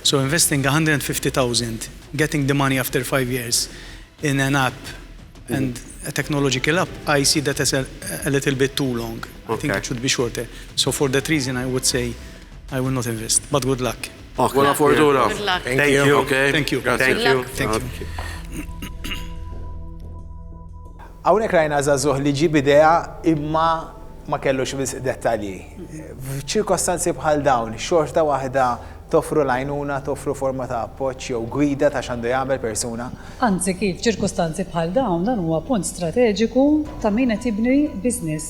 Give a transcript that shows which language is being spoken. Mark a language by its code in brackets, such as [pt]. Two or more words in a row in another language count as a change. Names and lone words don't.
[en] So investing 150,000, getting the money after 5 years in an app and a technological app, I see that as a little bit too long. I think it should be shorter. So for that reason, I would say I will not invest. But good luck. [it] Buona fortuna. [en] Good luck. Thank you. Okay. Thank you. [it] Grazie. [en] Thank you. Thank you. [mt] Hawnhekk rajna żagħżugħ li ġib idea imma ma kellux wisq dettalji. F'ċirkostanzi bħal dawn, xorta waħda toffru l-għajnuna, toffru forma ta' appoġġ jew gwida ta' x'għandu jagħmel persuna. Anzi kif ċirkostanzi bħal dawn dan huwa punt strateġiku ta' min qed jibni business.